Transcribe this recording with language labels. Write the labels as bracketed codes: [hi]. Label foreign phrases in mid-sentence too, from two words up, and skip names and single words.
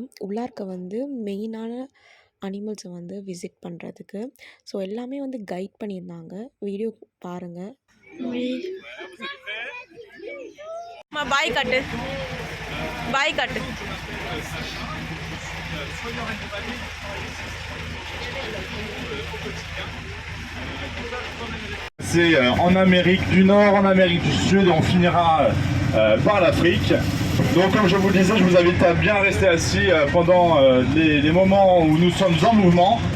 [ta] உள்ளார்க்க வந்து [en] main animals [ta] வந்து விசிட் பண்ணுறதுக்கு. ஸோ எல்லாமே வந்து கைட் பண்ணியிருந்தாங்க. வீடியோ பாருங்கள். பாய் காட்டு. பாய் காட்டு. [fr] C'est en Amérique du Nord, en Amérique du Sud et on finira par l'Afrique. Donc comme je vous le disais, je vous invite à bien rester assis pendant les moments où nous sommes en mouvement.